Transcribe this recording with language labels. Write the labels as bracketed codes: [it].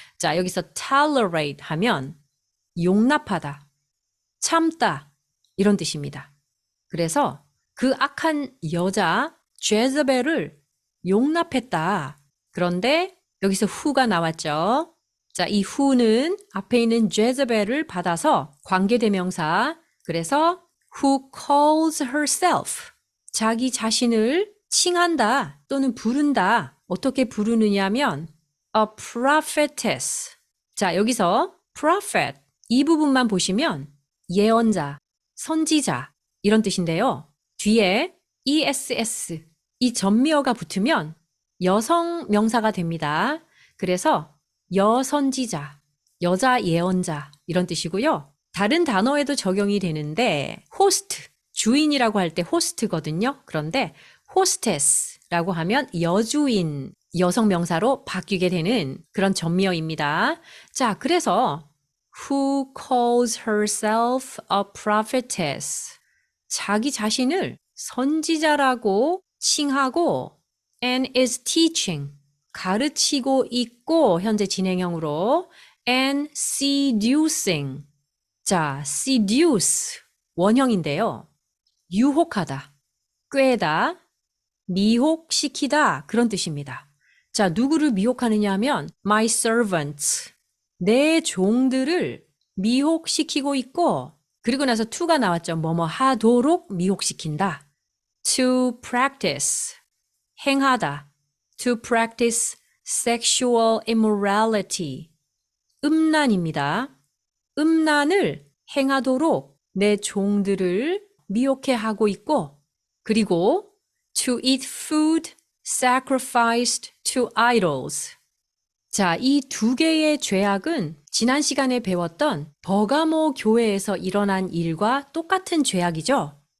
[ko] 자, 여기서 tolerate 하면 용납하다, 참다 이런 뜻입니다. 그래서 그 악한 여자 제즈벨을 용납했다. 그런데 여기서 who가 나왔죠. 자, 이 who는 앞에 있는 제즈벨을 받아서 관계대명사. [en] 그래서 who calls herself. [ko] 자기 자신을 칭한다 또는 부른다. 어떻게 부르느냐면 [en] a prophetess. [ko] 자, 여기서 prophet 이 부분만 보시면 예언자, 선지자 이런 뜻인데요. 뒤에 ess 이 전미어가 붙으면 여성 명사가 됩니다. 그래서 여선지자, 여자 예언자 이런 뜻이고요. 다른 단어에도 적용이 되는데 host, 주인이라고 할 때 host거든요. 그런데 hostess라고 하면 여주인, 여성 명사로 바뀌게 되는 그런 전미어입니다. [en] 자, 그래서 who calls herself a prophetess. [ko] 자기 자신을 선지자라고 칭하고 [en] and is teaching. [ko] 가르치고 있고 현재 진행형으로 [en] and seducing. [ko] 자, seduce 원형인데요. 유혹하다, 꾀다, 미혹시키다 그런 뜻입니다. 자, 누구를 미혹하느냐 하면 [en] my servants. [ko] 내 종들을 미혹시키고 있고 그리고 나서 to가 나왔죠. 뭐뭐 하도록 미혹시킨다. [en] To practice. 행하다. To practice sexual immorality. [ko] 음란입니다. 음란을 행하도록 내 종들을 미혹해 하고 있고 그리고 [en] to eat food sacrificed to idols. [ko] 자, 이 두 개의 죄악은 지난 시간에 배웠던 버가모 교회에서 일어난 일과 똑같은 죄악이죠.